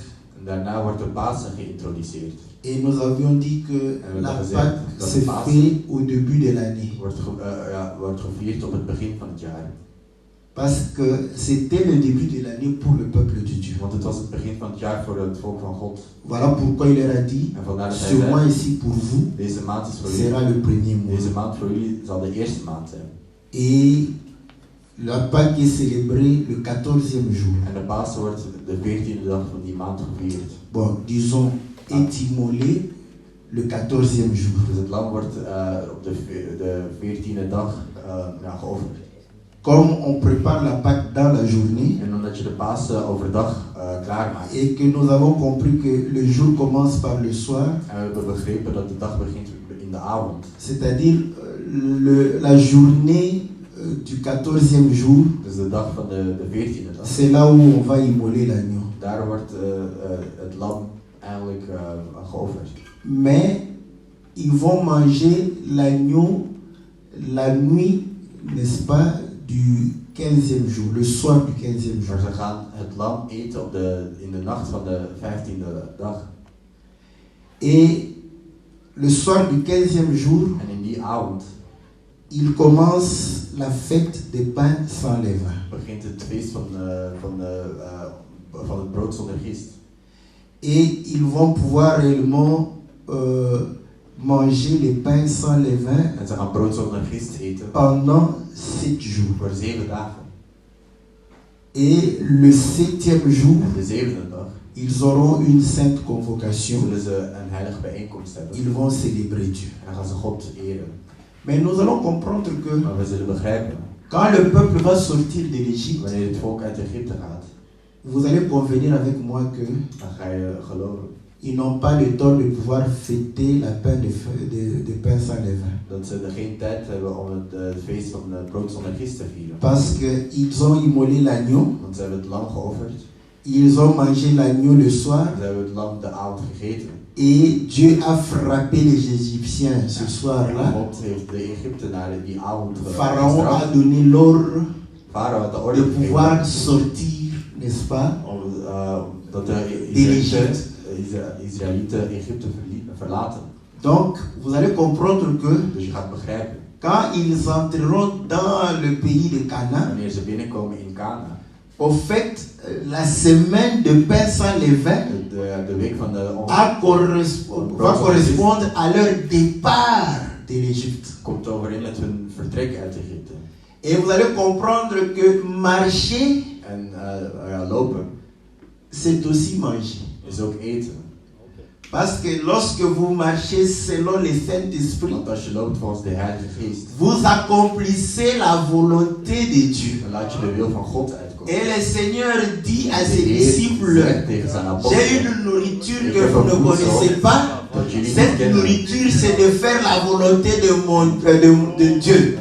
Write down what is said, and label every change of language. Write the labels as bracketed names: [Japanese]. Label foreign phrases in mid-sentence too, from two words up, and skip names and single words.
[Dutch] En daarna wordt de Pasen geïntroduceerd. [French] Et nous avions dit que [Dutch] En we [French] la [Dutch] hebben gezegd [French] Pâque [Dutch] dat [French] se [Dutch] de Pasen [French] fait au début de l'année. [Dutch] wordt gevierd op het begin van het jaar. [French] Parce que c'était le début de l'année pour le peuple de Dieu. [Dutch] Want het was het begin van het jaar voor het volk van God. [French] Voilà pourquoi il leur a dit, [Dutch] En vandaar dat hij [French] ce mois [Dutch] zei, [French] ici pour vous [Dutch] deze maand is voor jullie. [French] sera le premier mois. [Dutch] Deze maand voor jullie zal de eerste maand zijn. [French] Et la Pâque est célébrée le 14e jour. [Dutch] En de Pasen wordt de 14e dag van die maand gevierd. [French] Bon, disons, est immolé le 14e jour. [Dutch] Dus het lam wordt op de 14e dag geofferd. [French] Comme on prépare la Pâque dans la journée, [Dutch] En omdat je de Pasen overdag klaarmaakt. [French] et que nous avons compris que le jour commence par le soir, [Dutch] En we hebben begrepen dat de dag begint in de avond. [French] c'est-à-dire la journée du 14e jour, [Dutch] Dus de dag van de 14e dag. [French] c'est là où on va immoler l'agneau. [Dutch] Daar wordt het lam eigenlijk geofferd. [French] Mais ils vont manger l'agneau la nuit, n'est-ce pas, du 15e jour, le soir du 15e jour. [Dutch] Maar ze gaan het lam eten in de nacht van de 15e dag. [French] Et le soir du 15e jour, [Dutch] En in die avond [French] il commence la fête des pains sans levain. [Dutch] begint het feest van het brood zonder gist. [French] Et ils vont pouvoir réellement manger les pains sans levain [Dutch] En ze gaan brood zonder gist eten [French] pendant 7 jours. [Dutch] voor 7 dagen. [French] Et le 7e jour, [Dutch] En de 7e dag [French] ils auront une sainte convocation. [Dutch] zullen ze een heilige bijeenkomst hebben. [French] Ils vont célébrer Dieu. [Dutch] En dan gaan ze God eren. [French] Mais nous allons comprendre que [Dutch] Maar we zullen begrijpen, [French] quand le peuple va sortir de l'Égypte, [Dutch] wanneer het volk uit Egypte gaat, [French] vous allez convenir avec moi que [Dutch] dan ga je geloven [French] ils n'ont pas le temps de pouvoir fêter la pain de pain sans levain. [Dutch] dat ze er geen tijd hebben om het feest van het brood zonder gist te vieren. [French] Parce qu'ils ont immolé l'agneau, [Dutch] Want ze hebben het lam geofferd, [French] ils ont mangé l'agneau le soir, [Dutch] ze hebben het lam de avond gegeten. [French] et Dieu a frappé les Égyptiens ce [Dutch] En [French] soir-là. [Dutch] God heeft de Egyptenaren die avond [French] Pharaon a [Dutch] gestraft. [French] donné l'ordre [Dutch] Farao had de [French] de [Dutch] orde [French] pouvoir [Dutch] gegeven [French] sortir, n'est-ce pas, [Dutch] dat de [French] d'Égypte. [Dutch] Israëlieten Egypte verlaten. [French] Donc, vous allez comprendre que [Dutch] Dus je gaat begrijpen, [French] quand ils entreront dans le pays de Canaan, [Dutch] wanneer ze binnenkomen in Kana, [French] au fait, la semaine de pain sans levain [Dutch] de week van de [French] va correspondre à leur départ de l'Égypte. [Dutch] komt overeen met hun vertrek uit Egypte. [French] Et vous allez comprendre que marcher, [Dutch] En lopen [French] c'est aussi manger. [Dutch] is ook eten. [French] Parce que lorsque vous marchez selon le Saint-Esprit, [Dutch] Want als je loopt volgens de Heilige Geest, [French] vous accomplissez la volonté de Dieu. [Dutch] dan laat je de wil van God uitkomen. [French] Et le Seigneur dit à [Dutch] De [French] ses [Dutch] Heer [French] disciples, [Dutch] zegt tegen zijn [French] j'ai [Dutch] apostelen, [French] une nourriture [Dutch] Ik [French] que [Dutch] heb [French] vous [Dutch] een [French] ne [Dutch] voedsel [French] connaissez pas. [Dutch] dat jullie niet [French] Cette [Dutch] kennen. [French] nourriture, c'est de faire la volonté de Dieu.